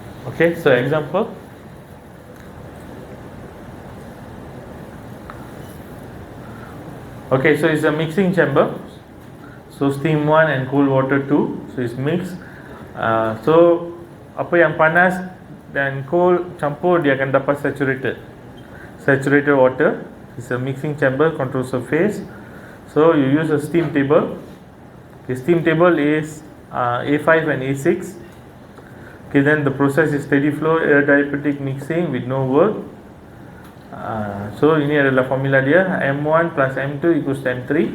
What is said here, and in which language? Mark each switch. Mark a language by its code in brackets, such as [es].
[en] Okay, so example. Okay, so it's a mixing chamber. So steam 1 and cold water 2. So it's mixed. [ms] So apa yang panas dan cold campur, dia akan dapat saturated water. [en] It's a mixing chamber, control surface. So you use a steam table. The steam table is A5 and A6. Okay, then the process is steady flow air diabatic mixing with no work. [ms] So ini adalah formula dia, M1 plus M2 equals to M3.